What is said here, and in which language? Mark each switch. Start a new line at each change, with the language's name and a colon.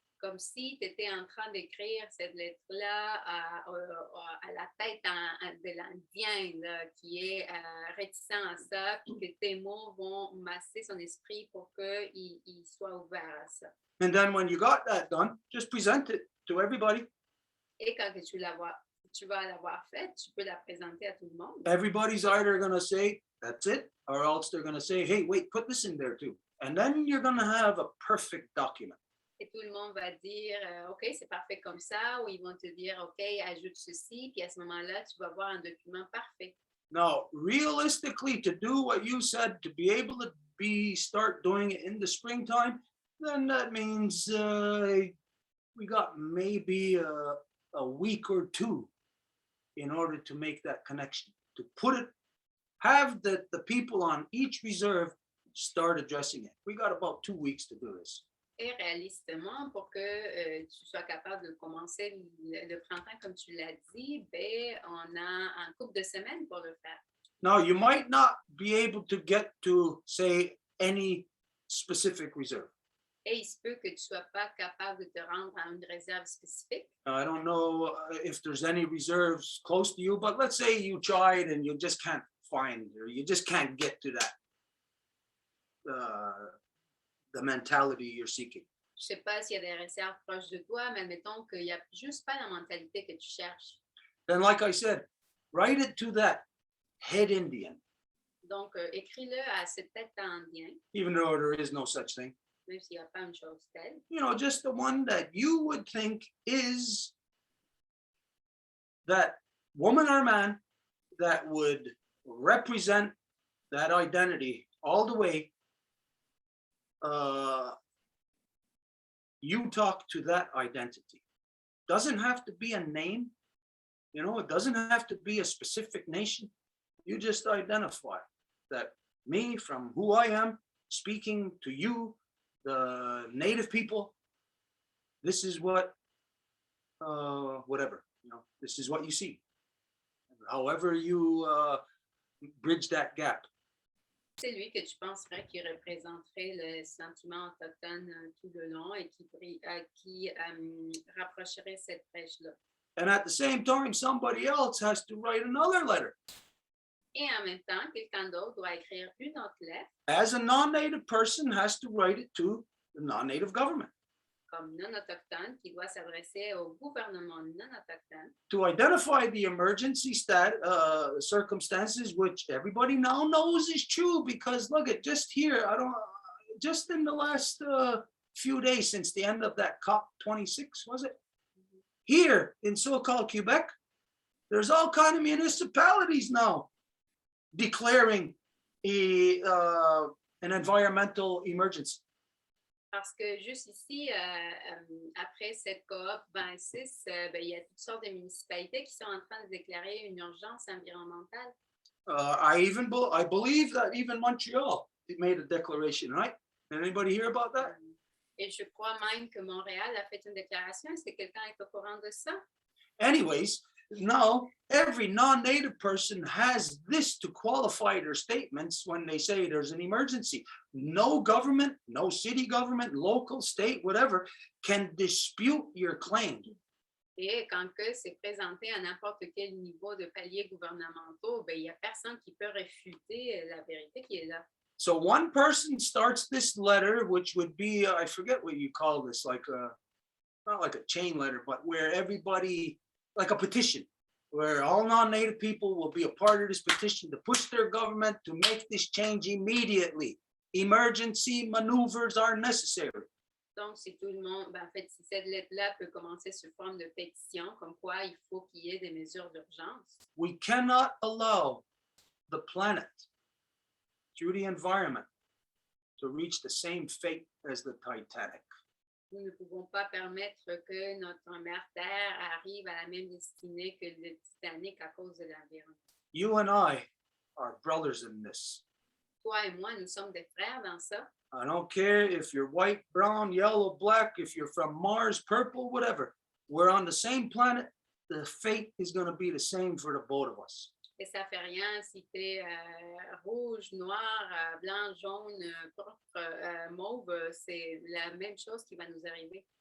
French: comme si tu étais en train d'écrire cette lettre-là à la tête de l'Indien là, qui est réticent à ça, puis que tes mots vont masser son esprit pour qu'il soit ouvert à ça.
English: And then when you got that done, just present it to everybody.
French: Et quand que tu vas l'avoir fait, tu peux la présenter à tout le monde.
English: Everybody's either gonna say, that's it, or else they're gonna say, hey, wait, put this in there too. And then you're gonna have a perfect document.
French: Et tout le monde va dire, OK, c'est parfait comme ça, ou ils vont te dire, OK, ajoute ceci, puis à ce moment-là, tu vas avoir un document parfait.
English: Now, realistically, to do what you said, to be able to start doing it in the springtime, then that means we got maybe a week or two in order to make that connection, to put it, have the people on each reserve start addressing it. We got about 2 weeks to do this.
French: Et réalistement, pour que tu sois capable de commencer le printemps, comme tu l'as dit, ben, on a un couple de semaines pour le faire.
English: Now, you might not be able to get to, say, any specific reserve.
French: Et il se peut que tu ne sois pas capable de te rendre à une réserve spécifique.
English: I don't know if there's any reserves close to you, but let's say you tried and you just can't find, or you just can't get to that, the mentality you're seeking.
French: Je ne sais pas s'il y a des réserves proches de toi, mais admettons qu'il n'y a juste pas la mentalité que tu cherches.
English: Then, like I said, write it to that head Indian,
French: Donc, écris-le à cette tête indien,
English: even though there is no such thing.
French: même s'il n'y a pas une chose telle.
English: You know, just the one that you would think is that woman or man that would represent that identity all the way. You talk to that identity. Doesn't have to be a name, you know, it doesn't have to be a specific nation. You just identify that me, from who I am, speaking to you, the native people, this is what, whatever, you know, this is what you see. However you bridge that gap.
French: C'est lui que tu penserais qui représenterait le sentiment autochtone tout le long et qui rapprocherait cette brèche-là.
English: And at the same time, somebody else has to write another letter.
French: Et en même temps, quelqu'un d'autre doit écrire une autre lettre,
English: As a non-native person has to write it to the non-native government
French: comme non-autochtone, qui doit s'adresser au gouvernement non-autochtone
English: to identify the emergency circumstances, which everybody now knows is true, because look at just here, just in the last few days since the end of that COP26, was it? Here in so-called Quebec, there's all kind of municipalities now declaring an environmental emergency.
French: Parce que juste ici, après cette COP 26, ben, il y a toutes sortes de municipalités qui sont en train de déclarer une urgence environnementale.
English: I believe that even Montreal made a declaration, right? Did anybody hear about that?
French: Et je crois même que Montréal a fait une déclaration. Est-ce que quelqu'un est au courant de ça?
English: Anyways, now every non-native person has this to qualify their statements when they say there's an emergency. No government, no city government, local, state, whatever, can dispute your claim.
French: Et quand que c'est présenté à n'importe quel niveau de paliers gouvernementaux, ben, il n'y a personne qui peut réfuter la vérité qui est là.
English: So one person starts this letter, which would be, I forget what you call this, like not like a chain letter, but where everybody, like a petition, where all non-native people will be a part of this petition to push their government to make this change immediately. Emergency maneuvers are necessary.
French: Donc, si tout le monde, ben, en fait, si cette lettre-là peut commencer sous forme de pétition, comme quoi il faut qu'il y ait des mesures d'urgence.
English: We cannot allow the planet, through the environment, to reach the same fate as the Titanic.
French: Nous ne pouvons pas permettre que notre mère Terre arrive à la même destinée que le Titanic à cause de l'environnement.
English: You and I are brothers in this.
French: Toi et moi, nous sommes des frères dans ça.
English: I don't care if you're white, brown, yellow, black, if you're from Mars, purple, whatever. We're on the same planet. The fate is going to be the same for the both of us.
French: Et ça fait rien si tu es rouge, noir, blanc, jaune, pourpre, mauve, c'est la même chose qui va nous arriver.